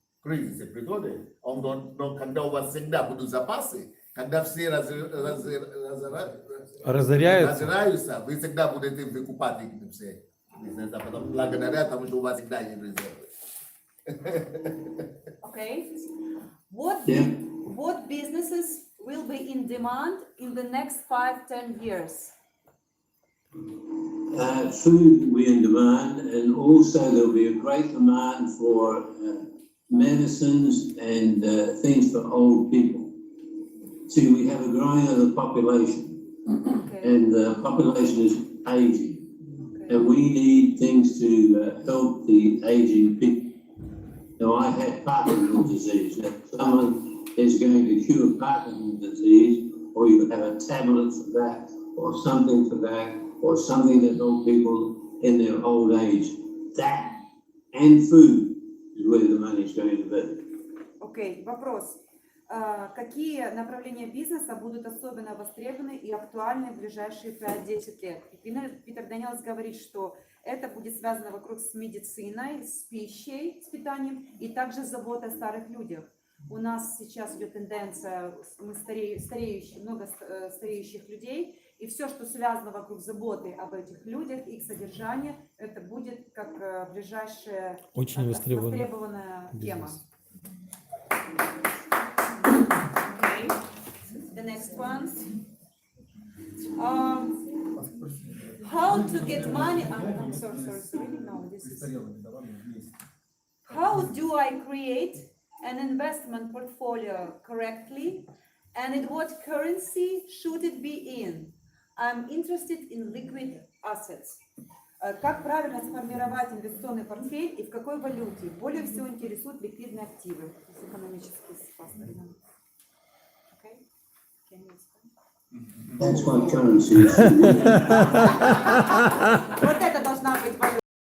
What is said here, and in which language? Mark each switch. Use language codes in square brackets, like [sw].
[ru] Кризисы приходят, но когда у вас всегда будут запасы, когда все разоряются, вы всегда будете выкупать их все. Потом благодаря тому, что у вас всегда есть резервы. [en] Okay. What businesses will be in demand in the next 5-10 years? Food will be in demand, and also there'll be a great demand for medicines and things for old people. See, we have a growing of the population, and the population is aging. And we need things to help the aging people. Now, I had Parkinson's disease. Now, someone is going to cure Parkinson's disease, or you have a tablet for that, or something for that, or something that helps people in their old age. That and food is where the money's going to be. [ru] Окей, вопрос. Какие направления бизнеса будут особенно востребованы и актуальны в ближайшие 5-10 лет? И Питер Дениелс говорит, что это будет связано вокруг с медициной, с пищей, с питанием и также заботой о старых людях. У нас сейчас идет тенденция, мы много стареющих людей, и все, что связано вокруг заботы об этих людях, их содержания, это будет как ближайшая Очень востребованная тема. [en] Okay. The next one. How to get money? I'm sorry. No, this is. How do I create an investment portfolio correctly, and in what currency should it be in? I'm interested in liquid assets. [ru] Как правильно сформировать инвестиционный портфель и в какой валюте? Более всего интересуют ликвидные активы, то есть экономические способы. [en] Okay? Can you explain? That's what currency is. [ru] Вот это должна быть валюта.